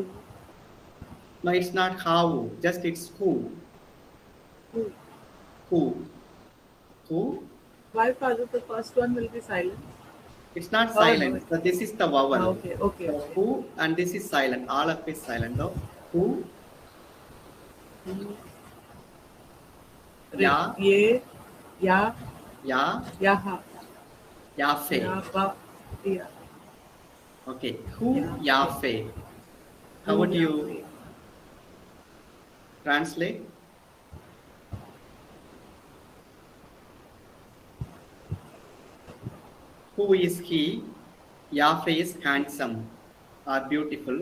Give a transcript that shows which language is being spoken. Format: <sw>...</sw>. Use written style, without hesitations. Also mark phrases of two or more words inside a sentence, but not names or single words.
<en>No, it's not how. Just it's who. Who. Who? Who? Why, Father, the first one will be silent? It's not Oh, silent. no. So this is the vowel. Okay. So who and this is silent. All of it is silent. So who? Ya. Ye, ya, Ya. yaha,</en> <he>Yafe. yaba, ya.</he> <en>Okay. Who? Ya.</en> <he>Yafe.</he> <en>How would you translate? Who is he? Yafe is handsome or beautiful.</en>